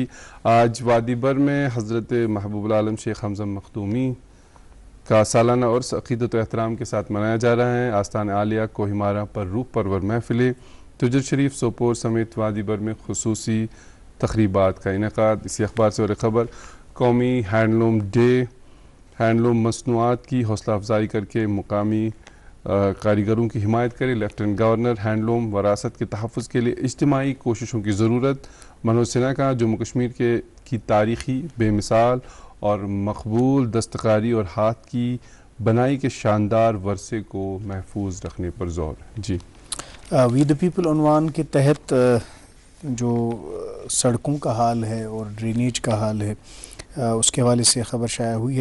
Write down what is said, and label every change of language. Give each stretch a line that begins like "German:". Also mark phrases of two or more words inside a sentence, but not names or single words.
Urdu: آج وادی بر میں حضرت محبوب العالم شیخ حمزہ مختومی کا سالانہ عرس عقیدت و احترام کے ساتھ منایا جا رہا ہے. آستان عالیہ کوہیمارہ پر روح پرور محفلیں، تجر شریف سوپور سمیت وادی بر میں خصوصی تقریبات کا انعقاد. اسی اخبار سے اور ایک خبر، قومی ہینڈلوم ڈے، ہینڈلوم مصنوعات کی حوصلہ افزائی کر کے مقامی کاریگروں کی حمایت کرے. لیفٹیننٹ گورنر، ہینڈلوم وراثت کے تحفظ کے لیے اجتماعی کوششوں کی ضرورت. منوج سنہا کا جموں کشمیر کی تاریخی بے مثال اور مقبول دستکاری اور ہاتھ کی بنائی کے شاندار ورثے کو محفوظ رکھنے پر زور. جی وی دا پیپل عنوان کے تحت جو سڑکوں کا حال ہے اور ڈرینیج کا حال ہے اس کے حوالے سے خبر شائع ہوئی ہے.